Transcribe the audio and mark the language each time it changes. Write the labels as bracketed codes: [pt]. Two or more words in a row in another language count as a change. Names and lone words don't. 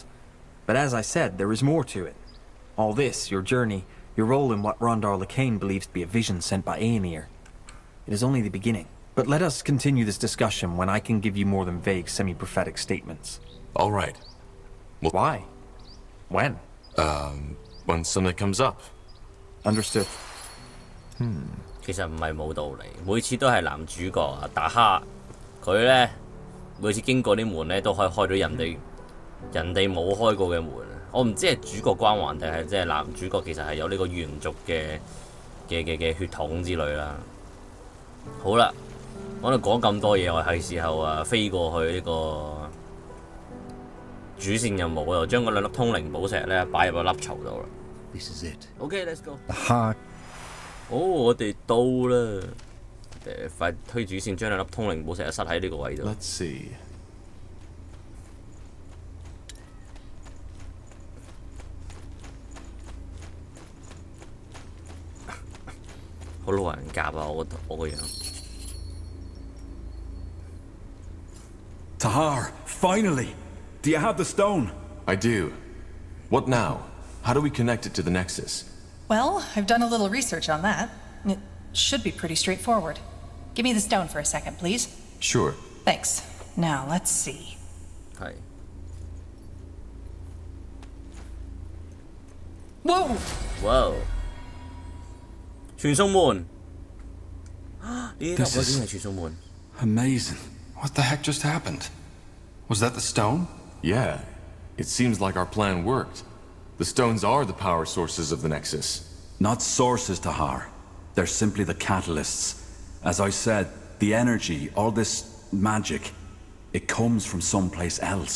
[en] But as I said, there is more to it. All this, your journey, your role in what Rondar Lacane believes to be a vision sent by Aenir. It is only the beginning. But let us continue this discussion when I can give you more than vague, semi-prophetic statements. All right. Well, Why? When? when something comes up. Understood. [yue] 其實唔係冇道理，每次都係男主角啊打蝦，佢咧每次經過啲門咧都可以開到人哋冇開過嘅門， 我唔知係主角光環定係即係男主角其實係有呢個猿族嘅血統之類啦。好啦，我哋講咁多嘢，我係時候啊飛過去呢個主線任務，我就將嗰兩粒通靈寶石咧擺入個粒槽度啦。 [en] This is it. OK，let's go。 The heart. [yue] 我哋到啦！快推主線，將兩粒通靈寶石塞喺呢個位度。 [en] Let's see. [yue] 好老人甲啊！我個樣。 [en] Tahar, finally! Do you have the stone? I do. What now? How do we connect it to the Nexus? Well, I've done a little research on that. It should be pretty straightforward. Give me the stone for a second, please. Sure. Thanks. Now, let's see. [yue] 係。 [en] Whoa! [yue] 哇！傳送門。呢粒嗰啲係傳送門。 [en] Amazing. What the heck just happened? Was that the stone? Yeah. It seems like our plan worked. The stones are the power sources of the Nexus. Not sources, Tahar. They're simply the catalysts. As I said, the energy, all this magic, it comes from someplace else.